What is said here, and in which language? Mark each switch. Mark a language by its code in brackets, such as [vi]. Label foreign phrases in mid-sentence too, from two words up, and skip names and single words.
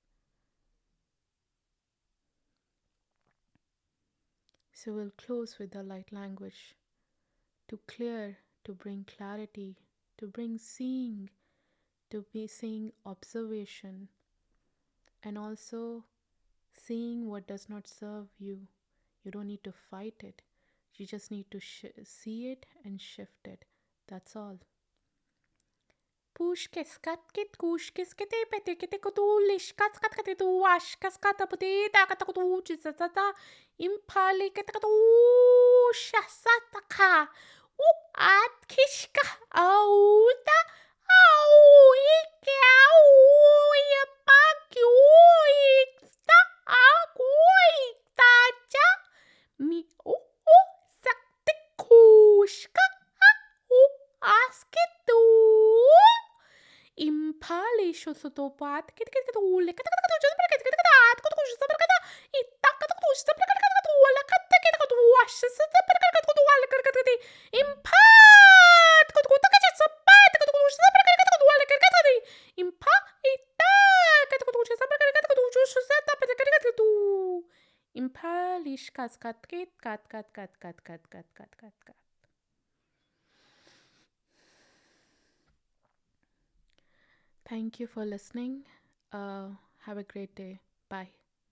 [en] So we'll close with the light language to clear, to bring clarity, to bring seeing, to be seeing observation, and also seeing what does not serve you. You don't need to fight it. You just need to see it and shift it. That's all. Push kaskit kush kiskete pete kete kutulish kaskate tu wash kaskata putita katakutu chisata impali katakatu shasataka u at kishka auta au ike au yapaki uiksta akuitacha mi u sakte kushka u askitu impali shosotopat kitkatu le katakatu jumpa kitkat kutu sabrakata itakatu sabrakatu wala katakatu washasata barakatu wala katakati impat kutu takacha sapat kutu sabrakatu wala katakati impa itakatu kutu sabrakatu shusata patakatu impali shkas kat kat. Thank you for listening. Have a great day. Bye.